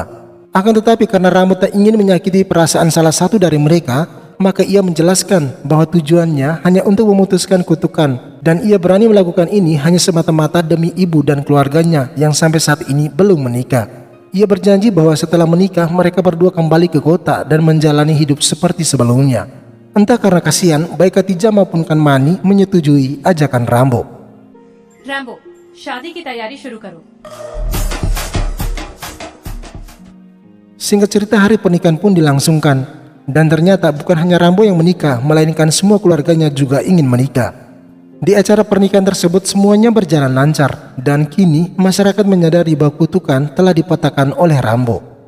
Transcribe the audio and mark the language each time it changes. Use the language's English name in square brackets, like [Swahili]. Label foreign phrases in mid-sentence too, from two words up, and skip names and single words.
[Indonesian] Akan tetapi karena Rambo tak ingin menyakiti perasaan salah satu dari mereka, maka ia menjelaskan bahwa tujuannya hanya untuk memutuskan kutukan dan ia berani melakukan ini hanya semata-mata demi ibu dan keluarganya yang sampai saat ini belum menikah. Ia berjanji bahwa setelah menikah mereka berdua kembali ke kota dan menjalani hidup seperti sebelumnya. Entah karena kasihan, baik Khatijah maupun Kanmani menyetujui ajakan Rambo. [Hindi] रैम्बो शादी की तैयारी शुरू करो। [Indonesian] Singkat cerita, hari pernikahan pun dilangsungkan. Dan ternyata bukan hanya Rambo yang menikah, melainkan semua keluarganya juga ingin menikah. Di acara pernikahan tersebut semuanya berjalan lancar. Dan kini masyarakat menyadari bahwa kutukan telah dipatahkan oleh Rambo.